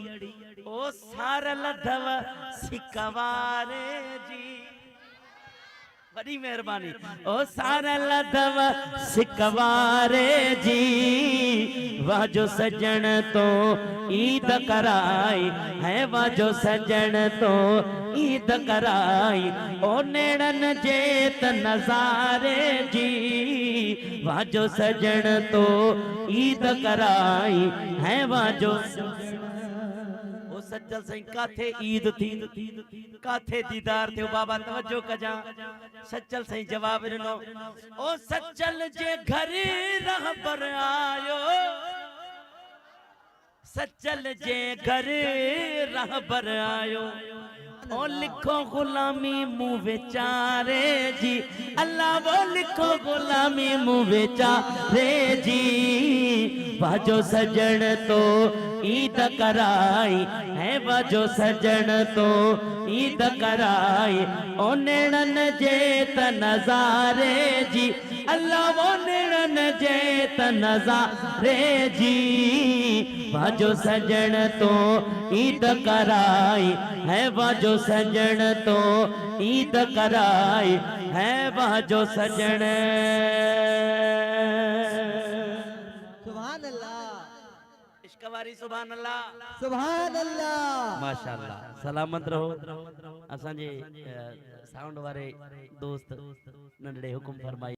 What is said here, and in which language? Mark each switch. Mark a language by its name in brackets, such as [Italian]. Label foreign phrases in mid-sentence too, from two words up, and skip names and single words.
[Sindhi] ओ सार लधव सिकवारे जी, बड़ी मेहरबानी। ओ सारा लधव सिकवारे जी, वाह जो सजन तो ईद कराई है, वाह जो सजन तो ईद कराई। ओ नेणन जे त नज़ारे जी, वाह जो सजन तो ईद कराई है, वाह जो सज्जल सही काथे ईद थी, काथे दीदार थे बाबा तवज्जो कजा। सज्जल सही जवाब ॾिनो, ओ सज्जल जे घर रहबर आयो, सज्जल जे घर रहबर आयो। ओ लिखो गुलामी मुँह बेचारे जी, अल्लाह वो लिखो गुलामी मुँह बेचारे जी। वाह जो सजन तो ईद कराई है, वाह जो सजन तो ईद कराई। ओ नेणन जे त नज़ारे जी, अल्लाह वो नेणन जे त नज़ारे जी। वाह जो सजन तो ईद कराई है, वाह जो सजन तो ईद कराई है, वाह जो सजन। [Arabic] سبحان الله, [Sindhi] इश्कवारी [Arabic] سبحان الله, سبحان الله, [Sindhi] माशाअल्लाह। सलामत रहो। असांजे साउंड वारे दोस्त नंढड़े हुकुम फरमाई।